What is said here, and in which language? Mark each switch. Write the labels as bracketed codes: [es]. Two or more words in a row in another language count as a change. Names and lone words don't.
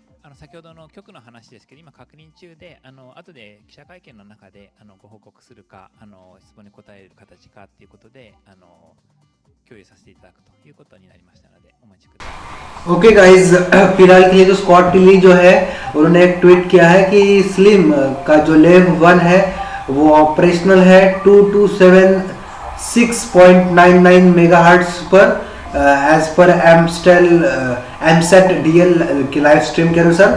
[ja] 先ほどの局の話ですけど、今確認中で、後で記者会見の中でご報告するか、質問に答える形かっていうことで共有させていただくということになりましたので、お待ちください。 [en] OK guys, [hi] फिलहाल के लिए जो स्कॉट टिली जो है उन्होंने एक ट्वीट किया है कि स्लिम का जो लेव 1 है वो ऑपरेशनल है 2276.99 मेगाहर्ट्ज पर एज पर एमसेट डीएल के लाइव स्ट्रीम के अनुसार।